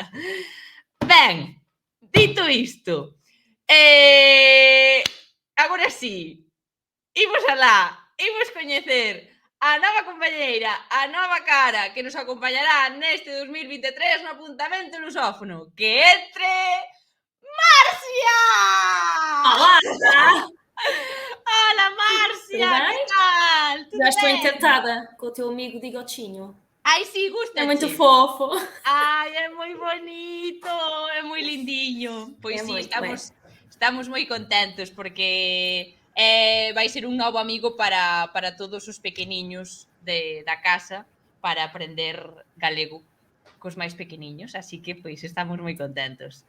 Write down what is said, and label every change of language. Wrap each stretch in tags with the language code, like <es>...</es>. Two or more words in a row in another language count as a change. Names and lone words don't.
<gl>Ben, dito isto, agora sí, imos alá, imos coñecer a nova compañeira, a nova cara que nos acompañará neste 2023 no apuntamento lusófono. Que entre Marcia!</gl> <pt>Olá!</pt> <gl>Hola, Marcia, que tal? Tudo</gl> <pt>Já estou</pt> <gl>ben?</gl> <pt>encantada com o teu amigo Digotinho. Ai,</pt> <gl>sí, gusta.</gl> <pt>É muito fofo.</pt> <gl>Ai, é moi bonito, é moi lindiño. Pois sí, estamos moi contentos porque vai ser un novo amigo para todos os pequeniños da casa para aprender galego cos máis pequeniños, así que pois estamos moi contentos.</gl>